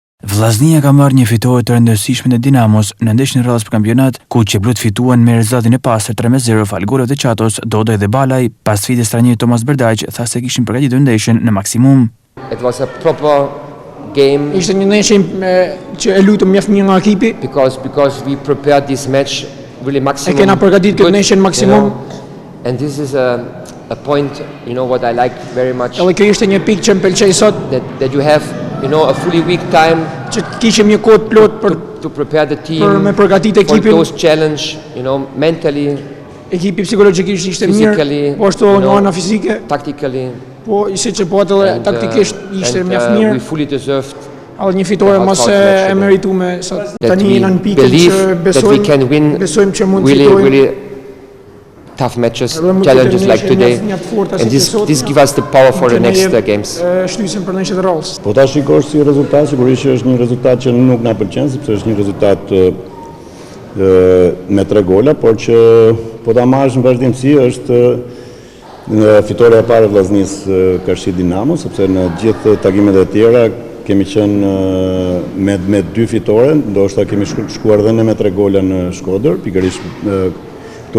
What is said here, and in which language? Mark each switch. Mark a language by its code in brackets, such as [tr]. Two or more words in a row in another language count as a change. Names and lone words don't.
[sq] Vllaznia ka marrë një fitore të rëndësishme në Dinamos në ndeshjen e radhës për kampionat, ku qeblut fituan me rezultatin e pastër 3-0 fal goleve të Çatos, Dodoj dhe Balaj. Pas sfidës trajneri Tomas Berdaq tha se kishin përgatitur ndeshjen në maksimum. [en] It was a proper game. [sq] Ishte një ndeshje që e lutëm mjaft mirë nga ekipi. [en] Because we prepared this match really maximum. [sq] E kena përgatitur këtë ndeshje në maksimum. [en] And this is a point, what I like very much. [sq] Edhe kjo ishte një pikë që më pëlqej sot. [en] That you have, a fully week time. [sq] Që kishim një kohë plot për [en] to prepare the team. [sq] Për me përgatitur ekipin. [en] For those challenge, mentally. [sq] Ekipi psikologjikisht ishte mirë, po ashtu në ana fizike. [en] Tactically. [sq] Po ishte që po atë taktikisht ishte mjaft mirë. [en] We fully deserved. [sq] Edhe një fitore mos e meritume sot. Tani jena në pikën që besojmë që mund të fitojmë. [en] Really tough matches, challenges like today, and this gives us the power for the next games. [sq] Shtysim për ndeshjet e radhës. Po ta shikosh si rezultat, sigurisht është një rezultat që nuk na pëlqen, sepse është një rezultat me 3 gola, por që po ta marrësh në vazhdimsi është fitoria e parë e Vllaznisë Karshi Dinamo, sepse në gjithë takimet e tjera kemi qenë me 2 fitore, ndoshta kemi shkuar edhe me 3 gola në Shkodër, pikërisht këtu.